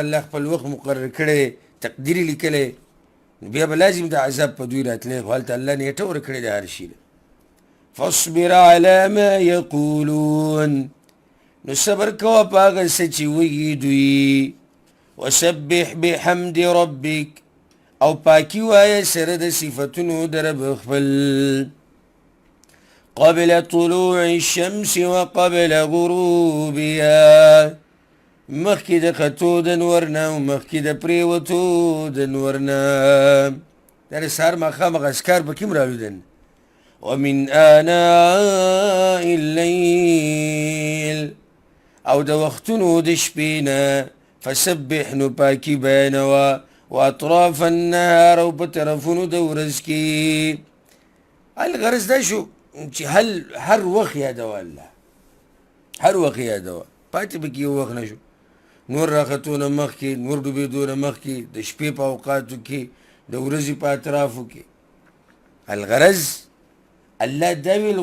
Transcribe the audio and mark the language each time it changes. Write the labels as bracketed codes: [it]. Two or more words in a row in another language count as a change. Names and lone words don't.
[ps] الله خپل وخت مقرر کړی تقدیري لیکلی بیا به لازم د عذاب په دوی راتلی خو هلته الله نیټه ورکړې ده هر شي [ar] فاصبر على ما يقولون [ps] نو صبر کوه په هغه څه چې وایي دوی [ar] وسبح بحمد ربک [ps] او پاکي وایه سره د صفتونو د رب خپل [ar] قبل طلوع الشمس وقبل غروبها [ps] مخکې د ختو د نور نه او مخکې د پرېوتو د نور نه دا د سهار ماښام هغه اذکار پکې هم رالودن [ar] ومن آناء الليل [ps] او د وختونو د شپې نه فسبح نو پاکي بیانوه [ar] واطراف النهار [ps] او په طرفونو د ورځ کې الغرض دا شو چې هر وخت یادوه الله هر وخت یادوه پاتې پکې یو وخت نه شو نور راختو نه مخکې نور ډوبېدو نه مخکې د شپې په اوقاتو کې د ورځې په اطرافو کې الغرض الله دا ویل